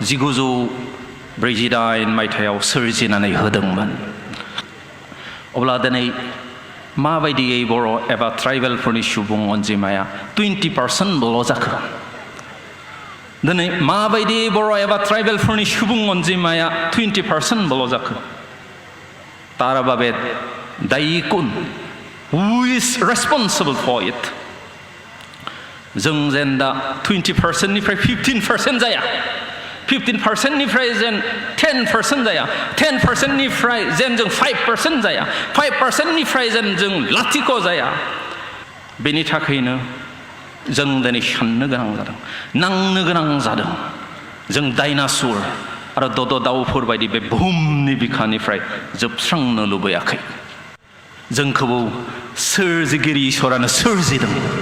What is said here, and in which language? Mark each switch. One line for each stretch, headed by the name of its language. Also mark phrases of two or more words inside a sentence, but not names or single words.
Bodo: 1948 मायथाइयाव सोरजिनानै होदोंमोन अब्ला दिनै माबायदियै बर' एबा ट्राइबेलफोरनि सुबुं अनजिमाया 20%ल' जाखो दिनै माबायदि बर' एबा ट्राइबेलफोरनि सुबुं अनजिमाया 20%ल' जाखो
Assamese: তাৰ বাবে দায়ী কোন
English: who is responsible for it
Bodo: जों जेन दा 20% निफ्राय 15% जाया 15% निफ्राय जेन 10% जाया 10% निफ्राय जेन जों 5% जाया 5% निफ्राय जेन जों लाथिख' जाया बेनि थाखायनो जों दिनै साननो गोनां जादों नांनो गोनां जादों जों डायनासुर आरो दद दाउफोर बायदि बे बुहुमनि बिखानिफ्राय जोबस्रांनो लुबैयाखै जोंखौबो सोरजिगिरि इसोरानो सोरजिदों